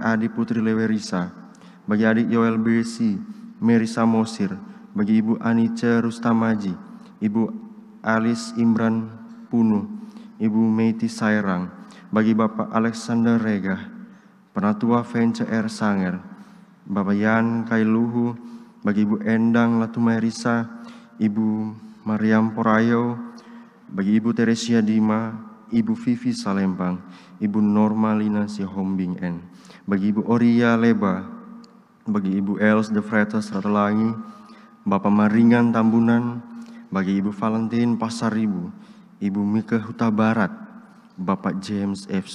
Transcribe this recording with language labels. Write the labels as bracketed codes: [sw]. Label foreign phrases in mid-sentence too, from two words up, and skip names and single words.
[id] Adi Putri Lewerisa, bagi adik Yoel Besi, Mary Samosir, bagi Ibu Anice Rustamaji, Ibu Alis Imran Punu, Ibu Meiti Sairang, bagi Bapak Alexander Regah, Penatua Vence R. Sanger, Bapak Yan Kailuhu, bagi Ibu Endang Latumairisa, Ibu Mariam Porayo, bagi Ibu Teresia Dima, Ibu Vivi Salembang, Ibu Norma Lina Sihombing N, bagi Ibu Oria Leba, bagi Ibu Els de Vretes Ratelangi, Bapak Maringan Tambunan, bagi Ibu Valentin Pasaribu, Ibu Mika Huta Barat, Bapak James F.